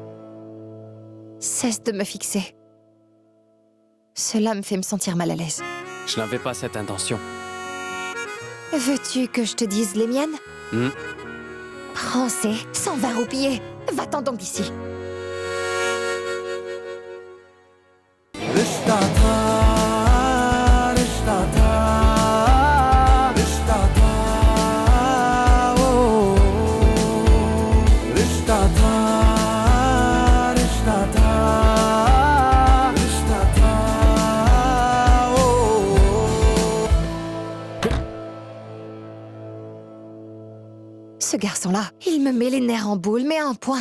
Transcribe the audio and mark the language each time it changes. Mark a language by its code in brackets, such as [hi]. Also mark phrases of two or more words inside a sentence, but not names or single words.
[fr] Cesse de me fixer. Cela me fait me sentir mal à l'aise. Je n'avais pas cette intention. Veux-tu que je te dise les miennes? Hmm. Prends ces 120 roupies. Va-t'en donc d'ici. [hi] रिश्ता था, रिश्ता था, रिश्ता था, ओ रिश्ता था, रिश्ता था, रिश्ता था, ओ [fr] Ce garçon-là, il me met les nerfs en boule, mais à un point.